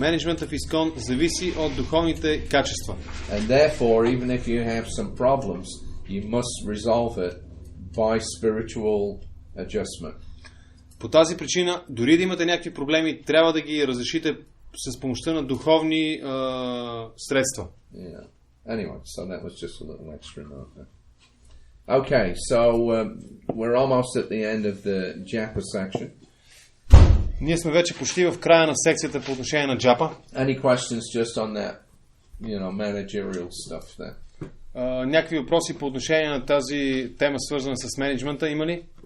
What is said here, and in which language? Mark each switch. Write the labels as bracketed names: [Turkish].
[Bulgarian] Менеджментът в ИСКОН зависи от духовните качества. [English] And therefore, even if you have some problems, you must resolve it by spiritual adjustment. [Bulgarian] По тази причина, дори да имате някакви проблеми, трябва да ги разрешите с помощта на духовни средства. [English] Yeah. Anyway, so that was just a little extra note there. Okay, so we're almost at the end of the Japa section. [Bulgarian] Ние сме вече почти в края на секцията по отношение на Джапа. [English] Any questions just on that, you know, managerial stuff there? [Bulgarian] Някакви въпроси по отношение на тази тема, свързана с менеджмента, има ли?